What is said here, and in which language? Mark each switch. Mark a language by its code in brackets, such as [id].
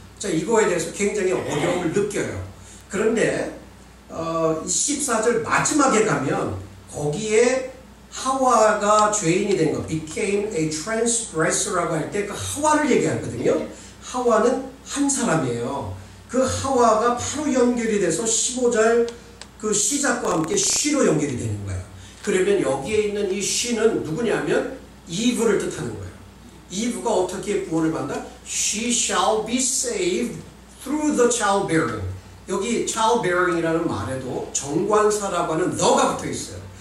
[ko] 자, 이거에 대해서 굉장히 어려움을 느껴요. 그런데 14절 마지막에 가면 거기에 하와가 죄인이 된 거, [en] became a transgressor [ko] 라고 할 때 그 하와를 얘기하거든요. 하와는 한 사람이에요. 그 하와가 바로 연결이 돼서 15절 그 시작과 함께 she로 연결이 되는 거예요. 그러면 여기에 있는 이 she는 누구냐면 이브를 뜻하는 거예요. 이브가 어떻게 구원을 받는다? [en] She shall be saved through the childbearing. [ko] 여기 childbearing이라는 말에도 정관사라고 하는 the가 붙어 있어요.